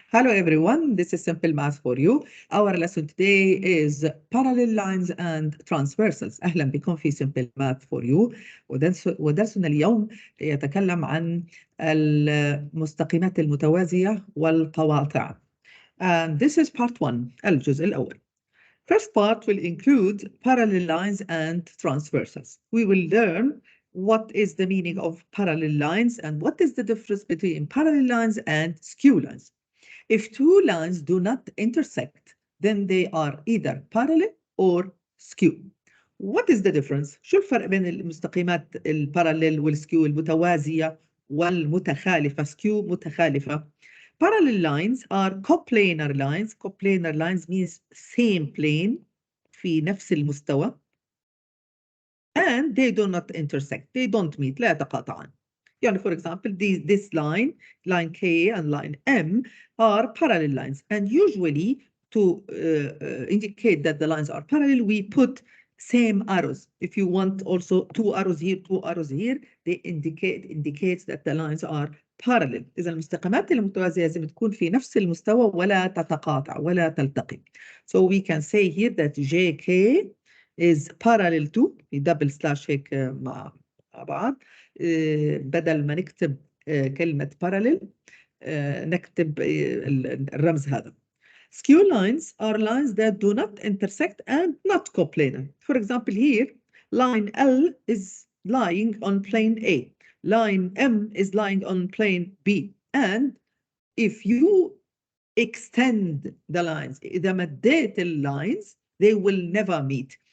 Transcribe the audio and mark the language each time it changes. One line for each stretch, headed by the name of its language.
English: Hello everyone, this is Simple Math for you. Our lesson today is Parallel Lines and Transversals.
Arabic: أهلا بكم في Simple Math for you. ودرسنا اليوم يتكلم عن المستقيمات المتوازية والقواطع.
English: And this is part 1,
Arabic: الجزء الأول.
English: First part will include parallel lines and transversals. We will learn what is the meaning of parallel lines and what is the difference between parallel lines and skew lines. If two lines do not intersect, then they are either parallel or skew. What is the difference?
Arabic: شو الفرق بين المستقيمات الباراليل والسكيو المتوازية والمتخالفة سكيو متخالفة؟
English: Parallel lines are coplanar lines. Coplanar lines means same plane
Arabic: في نفس المستوى.
English: And they do not intersect. They don't meet.
Arabic: لا يتقاطعان.
English: يعني for example, this line K and line M are parallel lines. And usually to indicate that the lines are parallel, we put same arrows. If you want also two arrows here, they indicates that the lines are parallel.
Arabic: إذا المستقيمات المتوازية لازم تكون في نفس المستوى ولا تتقاطع ولا تلتقي.
English: So we can say here that JK is parallel to double slash
Arabic: هيك مع بعض. بدل ما نكتب كلمة parallel نكتب الرمز هذا.
English: Skew lines are lines that do not intersect and not coplanar. For example, here, line L is lying on plane A. Line M is lying on plane B. And if you extend the lines,
Arabic: إذا مديت
English: lines, they will never meet.